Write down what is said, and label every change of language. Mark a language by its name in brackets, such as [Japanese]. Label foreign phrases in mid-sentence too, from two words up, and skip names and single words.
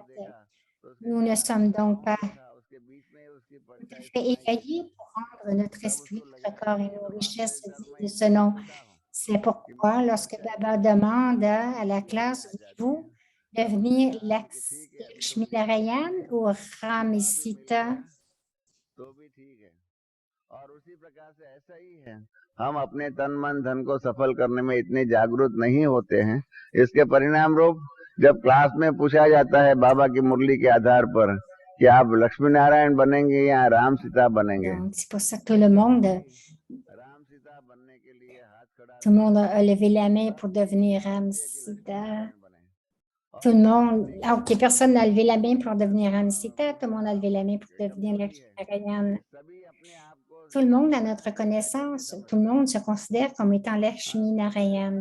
[French] Nous ne sommes donc pas tout à fait éveillés pour rendre notre esprit, notre corps et nos richesses dignes de ce nom. C'est pourquoi, lorsque Baba demande à la classe, voulez-vous devenir Lakshminarayan ou Ramesita? [Hindi] और उसी प्रकार से ऐसा ही है हम अपने तन मन धन को सफल करने में इतने जागरूक नहीं होते हैं इसके परिणाम रूप जब क्लास में पूछा जाता है बाबा की मुरली के आधार पर कि आप लक्ष्मी नारायण बनेंगे या राम सीता बनेंगे [French] C'est pour ça que tout le monde a levé la main pour devenir Ramsita. Tout le monde, OK, personne n'a levé la main pour devenir Ramsita, tout le monde a levé la main pour devenir Lakshminarayan. Tout le monde, à notre connaissance, tout le monde se considère comme étant Lakshminarayan.